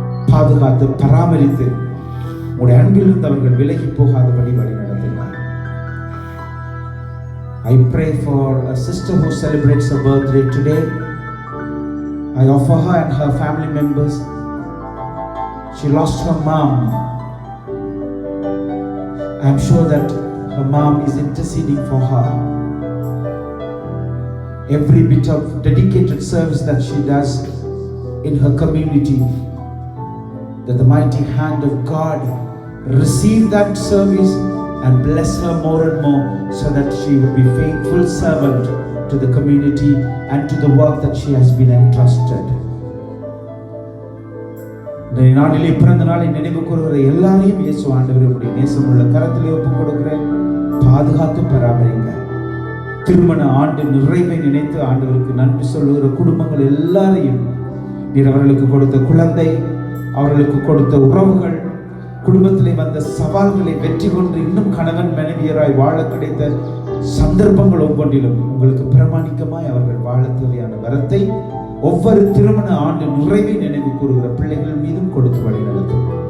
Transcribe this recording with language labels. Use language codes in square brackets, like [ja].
[ta] பாதுகாத்து பராமரித்து உங்களுடைய அன்பிலிருந்து அவர்கள் விலகி போகாதபடி வழி நடத்துகிறார். [en] I pray for a sister who celebrates her birthday today. I offer her and her family members. She lost her mom. I am sure that her mom is interceding for her. Every bit of dedicated service that she does in her community, that the mighty hand of God receive that service and bless her more and more, so that she will be faithful servant to the community and to the work that she has been entrusted. [ta] இந்த நாளிலே பிறந்த நாளை நினைவு கூறுகிற எல்லாரையும் இயேசு ஆண்டவருடைய நேசமுள்ள கரத்திலே ஒப்புக் கொடுக்கிறேன். பாதுகாத்து பராமரிங்க. திருமண ஆண்டு நிறைவை நினைத்து ஆண்டவருக்கு நன்றி சொல்லுகிற குடும்பங்கள் எல்லாரையும் நீர் அவர்களுக்கு கொடுத்த குழந்தை, அவர்களுக்கு கொடுத்த உறவுகள், குடும்பத்திலே வந்த சவால்களை வெற்றி கொண்டு இன்னும் கணவன் மனைவியராய் வாழ கிடைத்த சந்தர்ப்பங்கள் ஒவ்வொன்றிலும் உங்களுக்கு பிரமாணிக்கமாய் அவர்கள் வாழ தேவையான வரத்தை ஒவ்வொரு திருமண ஆண்டு நிறைவை நினைவு கூறுகிற பிள்ளைகள் மீதும் கொடுத்து வழி நடத்தும்.